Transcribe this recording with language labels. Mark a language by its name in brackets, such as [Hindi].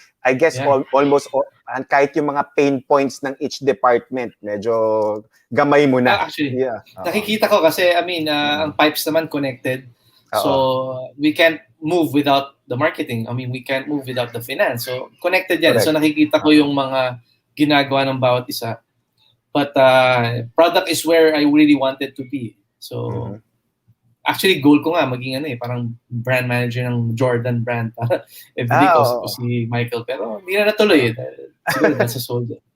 [English] I guess almost all, [Filipino] and kahit yung mga pain points ng each department medyo gamay mo na. Actually, nakikita ko kasi ang pipes naman connected. [English] So we can't move without the marketing. We can't move without the finance. So connected yan. Correct. [Filipino] So nakikita ko yung mga ginagawa ng bawat isa. [English] But product is where I really wanted to be. [Filipino] So actually goal ko nga maging parang brand manager ng Jordan brand para everyday ko si Michael, pero hindi na natuloy siguro sa Soul.